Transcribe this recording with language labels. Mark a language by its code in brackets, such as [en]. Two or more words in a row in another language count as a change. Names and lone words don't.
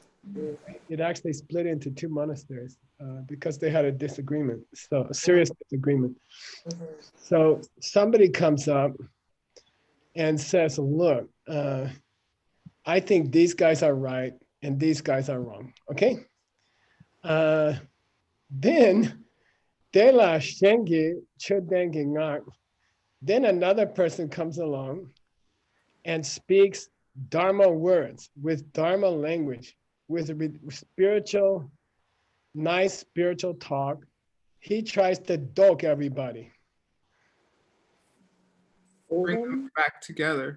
[en] It actually split into two monasteries because they had a disagreement, so a serious disagreement. So somebody comes up and says, look, I think these guys are right and these guys are wrong, okay? [bo] Then de la shengi chodengi ngak. [en] Then another person comes along and speaks Dharma words with Dharma language, with spiritual, nice spiritual talk. He tries to doke everybody. Bring them back together.